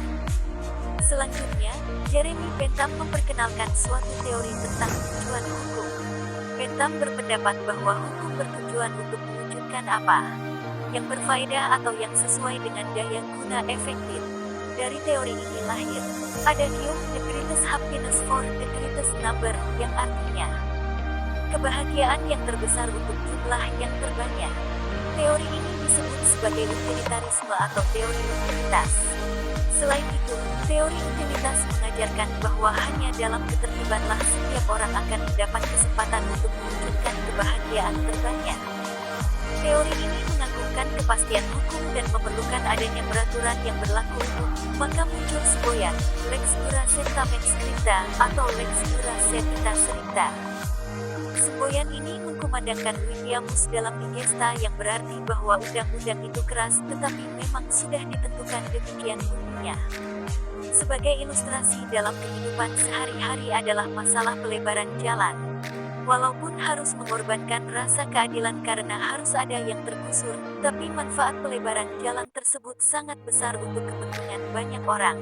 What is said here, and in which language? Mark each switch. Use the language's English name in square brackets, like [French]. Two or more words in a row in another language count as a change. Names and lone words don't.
[Indonesian] Selanjutnya, Jeremy Bentham memperkenalkan suatu teori tentang tujuan hukum. Bentham berpendapat bahwa hukum bertujuan untuk mewujudkan apa? Yang berfaedah atau yang sesuai dengan daya guna efektif. Dari teori ini lahir adagium [English] the greatest happiness for the greatest number, [Indonesian] yang artinya kebahagiaan yang terbesar untuk jumlah yang terbanyak. Teori ini disebut sebagai utilitarisme atau teori utilitas. Selain itu, teori utilitas mengajarkan bahwa hanya dalam ketertibanlah setiap orang akan mendapat kesempatan untuk mewujudkan kebahagiaan terbanyak. Teori ini mengagungkan kepastian hukum dan memerlukan adanya peraturan yang berlaku umum, maka muncul semboyan, [Latin] lex dura sentament scripta, atau lex dura sentita scripta. [Indonesian] Semboyan ini mengkumandangkan Williamus dalam Digesta yang berarti bahwa undang-undang itu keras tetapi memang sudah ditentukan demikian bunyinya. Sebagai ilustrasi dalam kehidupan sehari-hari adalah masalah pelebaran jalan. Walaupun harus mengorbankan rasa keadilan karena harus ada yang tergusur, tapi manfaat pelebaran jalan tersebut sangat besar untuk kepentingan banyak orang.